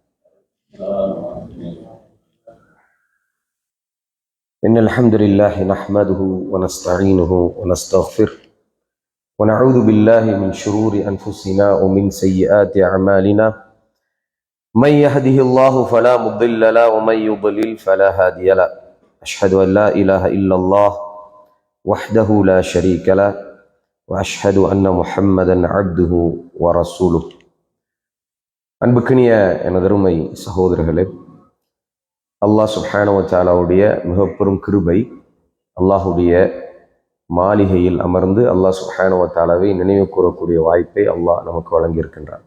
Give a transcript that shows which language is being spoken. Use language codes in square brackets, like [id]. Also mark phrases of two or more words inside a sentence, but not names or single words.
[ar] إن الحمد لله نحمده ونستعينه ونستغفره ونعوذ بالله من شرور أنفسنا ومن سيئات أعمالنا من يهده الله فلا مضل له ومن يضلل فلا هادي له أشهد أن لا إله إلا الله وحده لا شريك له وأشهد أن محمدا عبده ورسوله. [ta] அன்புக்கினிய எனதருமை சகோதரர்களே, அல்லாஹ் [ar] سبحانه وتعالى [ta] மிகப்பெரும் கிருபை, அல்லாஹுடைய மாளிகையில் அமர்ந்து அல்லாஹ் [ar] سبحانه وتعالى [ta] நினைவு கூறக்கூடிய வாய்ப்பை அல்லாஹ் நமக்கு வழங்கியிருக்கின்றான்.